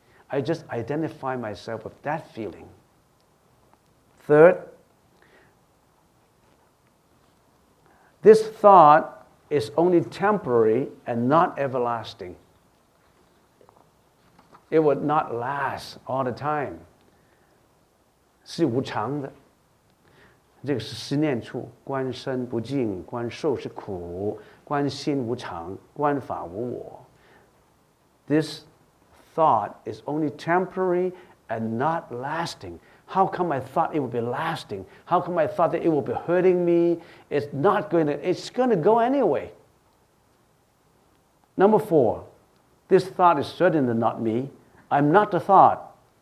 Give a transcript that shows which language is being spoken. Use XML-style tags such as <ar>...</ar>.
<en>I just identify myself with that feeling. Third, this thought is only temporary and not everlasting. It would not last all the time.</en> <zh>是无常的。这个是十念处，观身不净，观受是苦，观心无常，观法无我。</zh> <en>This thought is only temporary and not lasting. How come I thought it would be lasting? How come I thought that it would be hurting me? It's going to go anyway. Number 4, this thought is certainly not me. I'm not the thought.</en>